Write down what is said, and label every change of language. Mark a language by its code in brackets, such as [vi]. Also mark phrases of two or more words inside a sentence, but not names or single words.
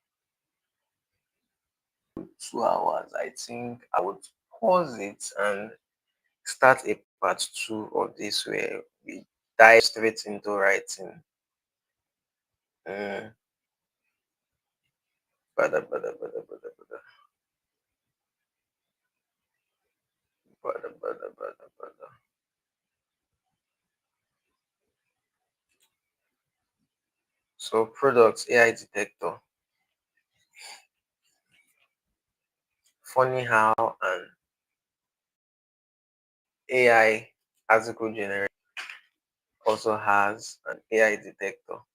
[en] I think I would pause it and start a part two of this where we dive straight into writing. Mm, bada, bada, bada, bada, bada, bada, bada, bada, bada. So products, AI detector. Funny how an AI article generator also has an AI detector.